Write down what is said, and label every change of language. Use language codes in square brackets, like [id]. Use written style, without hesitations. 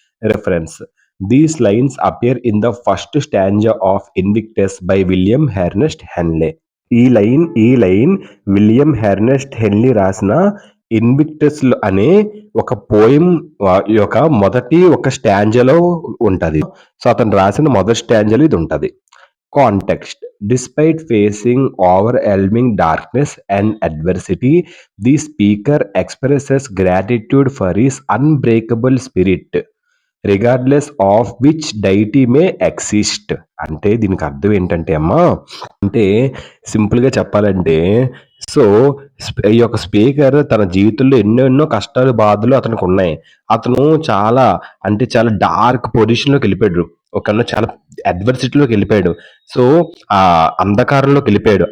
[en] Reference these lines appear in the first stanza of Invictus by William Ernest Henley. [te] ఈ line William Ernest హెన్లీ రాసిన Invictus అనే ఒక poem యొక్క మొదటి ఒక స్టాంజాలో ఉంటది. సో, అతను రాసిన మొదటి స్టాంజాలో ఇది ఉంటది. [en] Context: Despite facing overwhelming darkness and adversity, the speaker expresses gratitude for his unbreakable spirit, regardless of which deity may exist. [te] అంటే దీనికి అర్థం ఏంటంటే అమ్మా, అంటే సింపుల్‌గా చెప్పాలంటే, సో, ఈ యొక్క స్పీకర్ తన జీవితంలో ఎన్నెన్నో కష్టాలు, బాధలు అతనికున్నాయి. అతను చాలా అంటే చాలా డార్క్ పొజిషన్‌లోకెళ్ళిపోయాడు. చాలా అడ్వర్సిటీలోకెళ్ళిపోయాడు. సో, అంధకారంలోకెళ్ళిపోయాడు.